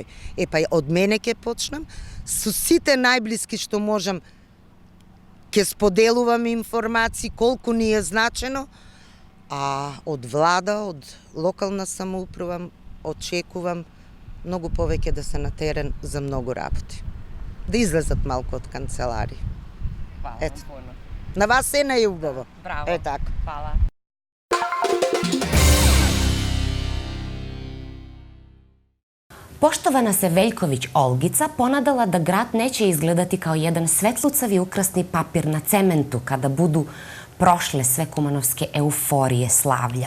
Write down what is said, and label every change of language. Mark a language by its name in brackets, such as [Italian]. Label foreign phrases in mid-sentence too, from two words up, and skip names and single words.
[Macedonian] Па од мене ќе почнам, со сите најблиски што можам, ќе споделувам информации, колку ни е значено, а од влада, од локална самоуправа, очекувам многу повеќе да се на терен за многу работи. Да излезат малку од канцелари. [Serbian] Хвала вам puno. [Macedonian] На вас се најубаво. Браво. Така. [Serbian] Hvala. Poštovana se Veljković Olgica ponadala da grad neće izgledati kao jedan svetlucavi ukrasni papir na cementu kada budu prošle sve kumanovske euforije slavlja.